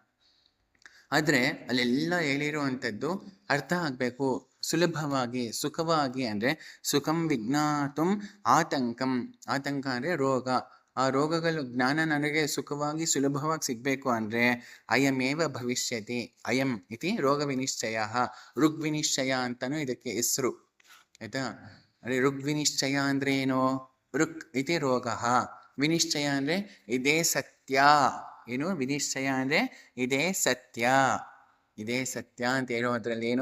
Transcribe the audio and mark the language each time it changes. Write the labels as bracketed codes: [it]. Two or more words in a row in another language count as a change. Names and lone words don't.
[kn] ಆದರೆ ಅಲ್ಲೆಲ್ಲ ಹೇಳಿರುವಂಥದ್ದು ಅರ್ಥ ಆಗಬೇಕು ಸುಲಭವಾಗಿ, ಸುಖವಾಗಿ. ಅಂದರೆ [sa] ಸುಖಂ ವಿಜ್ಞಾತುಂ ಆತಂಕಂ, [kn] ಆತಂಕ ಅಂದರೆ ರೋಗ. ಆ ರೋಗಗಳು ಜ್ಞಾನ ನನಗೆ ಸುಖವಾಗಿ ಸುಲಭವಾಗಿ ಸಿಗಬೇಕು ಅಂದರೆ [sa] ಅಯಮೇವ ಭವಿಷ್ಯತಿ. ಅಯಂ ಇತಿ ರೋಗ ವಿನಿಶ್ಚಯ, [kn] ಋಗ್ವಿನಿಶ್ಚಯ ಅಂತಲೂ ಇದಕ್ಕೆ ಹೆಸರು ಆಯಿತಾ. ಅಂದರೆ ಋಗ್ವಿನಿಶ್ಚಯ ಅಂದರೆ ಏನು? [sa] ಋಕ್ ಇತಿ ರೋಗ, [kn] ವಿನಿಶ್ಚಯ ಅಂದರೆ ಇದೇ ಸತ್ಯ. ಏನು ವಿನಿಶ್ಚಯ ಅಂದರೆ ಇದೇ ಸತ್ಯ, ಇದೇ ಸತ್ಯ ಅಂತ ಹೇಳೋದ್ರಲ್ಲಿ ಏನು?